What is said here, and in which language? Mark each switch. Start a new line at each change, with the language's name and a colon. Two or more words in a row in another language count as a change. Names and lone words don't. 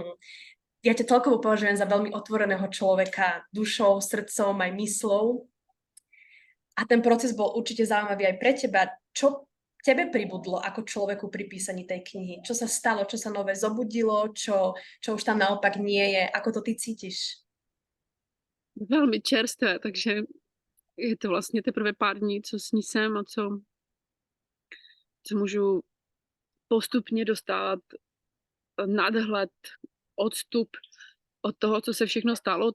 Slovak: Ja ťa celkovo považujem za veľmi otvoreného človeka, dušou, srdcom, aj myslou. A ten proces bol určite zaujímavý aj pre teba. Čo tebe pribudlo ako človeku pri písaní tej knihy? Čo sa stalo? Čo sa nové zobudilo? Čo už tam naopak nie je? Ako to ty cítiš?
Czech: Velmi čerstvé, takže je to vlastně teprve pár dní, co s ní jsem a co můžu postupně dostávat nadhled, odstup od toho, co se všechno stalo.